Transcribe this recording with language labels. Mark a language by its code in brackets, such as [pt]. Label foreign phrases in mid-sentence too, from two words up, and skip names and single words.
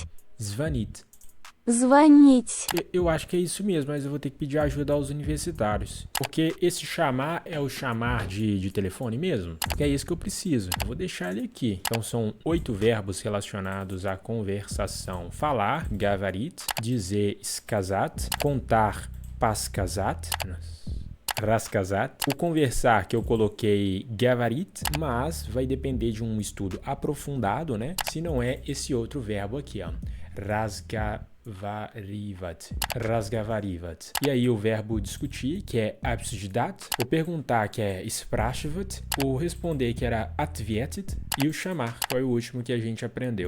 [ru] Звонить. Звонить. [pt] Eu acho que é isso mesmo, mas eu vou ter que pedir ajuda aos universitários. Porque esse chamar é o chamar de telefone mesmo? Que é isso que eu preciso. Eu vou deixar ele aqui. Então são 8 verbos relacionados à conversação. Falar, [ru] говорить, dizer, сказать, contar, рассказать. Рассказать. [pt] O conversar que eu coloquei говорить, mas vai depender de um estudo aprofundado, né? Se não é esse outro verbo aqui, ó. [ru] Разговаривать. [pt] E aí o verbo discutir, que é обсуждать, o perguntar, que é спрашивать, o responder, que era ответить, e o chamar, foi o último que a gente aprendeu.